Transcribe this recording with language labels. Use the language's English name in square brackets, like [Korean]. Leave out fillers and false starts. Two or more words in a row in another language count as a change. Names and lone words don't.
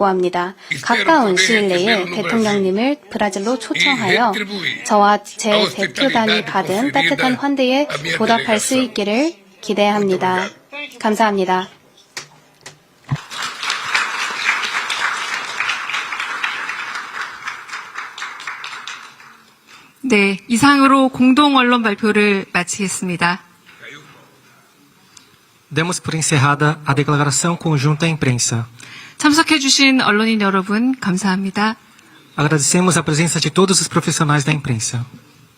[Korean] 가까운 시일 내에 대통령님을 브라질로 초청하여 저와 제 대표단이 받은 따뜻한 환대에 보답할 수 있기를 기대합니다. 감사합니다. 네, 이상으로 공동 언론 발표를 마치겠습니다. [Portuguese] Demos por encerrada a declaração conjunta à imprensa. [Korean] 참석해주신 언론인 여러분, 감사합니다. [Portuguese] Agradecemos a presença de todos os profissionais da imprensa.